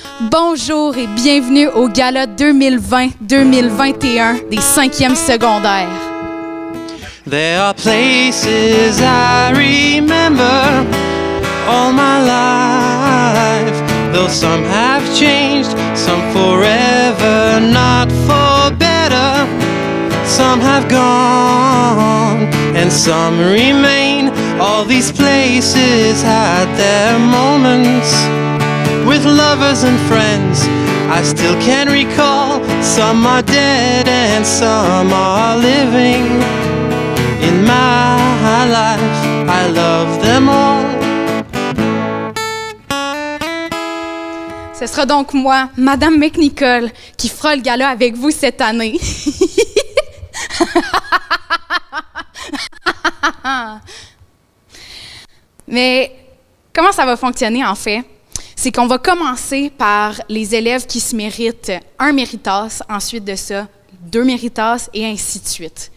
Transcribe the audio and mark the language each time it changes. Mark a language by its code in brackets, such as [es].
[fr] Bonjour et bienvenue au Gala 2020-2021 des 5e secondaires. [en] There are places I remember all my life, though some have changed, some forever, not for better. Some have gone and some remain. All these places had their moments with lovers and friends I still can recall. Some are dead and some are living. In my life, I love them all. [fr] Ce sera donc moi, Madame McNicol, qui fera le gala avec vous cette année. Mais comment ça va fonctionner en fait? C'est qu'on va commencer par les élèves qui se méritent un méritas, ensuite de ça, 2 méritas et ainsi de suite.